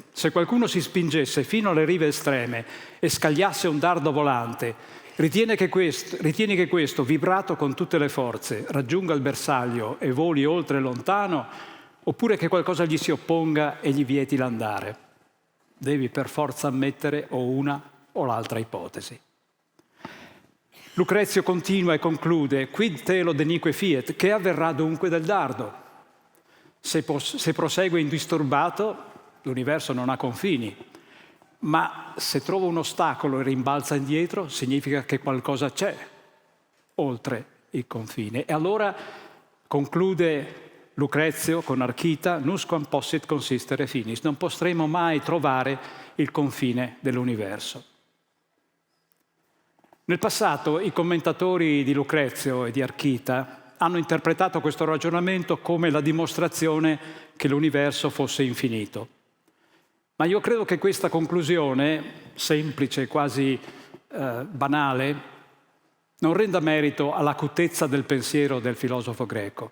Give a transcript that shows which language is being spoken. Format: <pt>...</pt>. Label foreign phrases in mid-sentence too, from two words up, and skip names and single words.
<it>Se qualcuno si spingesse fino alle rive estreme e scagliasse un dardo volante, ritieni che questo, vibrato con tutte le forze, raggiunga il bersaglio e voli oltre lontano, oppure che qualcosa gli si opponga e gli vieti l'andare. Devi per forza ammettere o una o l'altra ipotesi. Lucrezio continua e conclude:</it> <la>quid telo denique fiet,</la> <it>che avverrà dunque del dardo? Se prosegue indisturbato, l'universo non ha confini, ma se trova un ostacolo e rimbalza indietro, significa che qualcosa c'è oltre il confine. E allora conclude Lucrezio con Archita:</it> <la>nusquam possit consistere finis,</la> <it>non potremo mai trovare il confine dell'universo. Nel passato i commentatori di Lucrezio e di Archita hanno interpretato questo ragionamento come la dimostrazione che l'universo fosse infinito. Ma io credo che questa conclusione, semplice, quasi banale, non renda merito all'acutezza del pensiero del filosofo greco.</it>